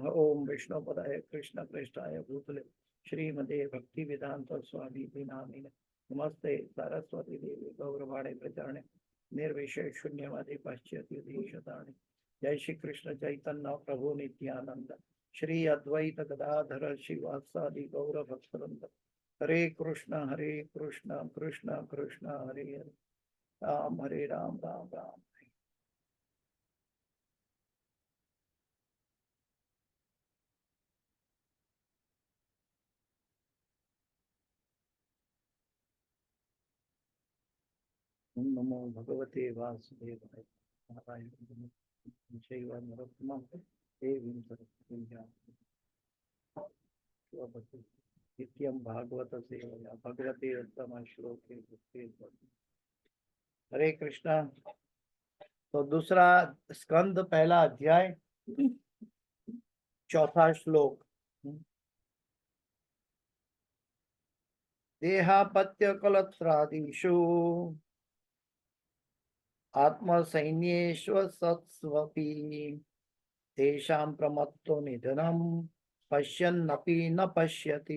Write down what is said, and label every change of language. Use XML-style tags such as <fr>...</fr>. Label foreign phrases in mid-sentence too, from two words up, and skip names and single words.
<sa>ओम विष्णुपदाय कृष्ण प्रेष्ठाय भूतले श्रीमदे भक्ति वेदांत स्वामी इति नामिने नमस्ते सरस्वती देवी गौरवाणे प्रचारणे निर्विशेष शून्यवादी पाश्चात्य देशताणे। जय श्री कृष्ण चैतन्य प्रभु नित्यानंद श्री अद्वैत गदाधर शिवासादि गौर भक्तवृंद। हरे कृष्ण कृष्ण कृष्ण हरे हरे, राम हरे राम राम राम। ओम नमो भगवते वासुदेवाय नारायण चैव नरोत्तमं देवीं सरस्वतीं व्यासं नित्यं भागवत सेवया भगवते उत्तम श्लोके भक्ति। हरे कृष्णा।</sa> <hi>तो दूसरा स्कंद पहला अध्याय चौथा श्लोक।</hi> <sa>देहापत्य कलत्रादिषु आत्मसैन्येष्वसत्स्वपि तेषां प्रमत्तो निधनं पश्यन्नपि न पश्यति।</sa>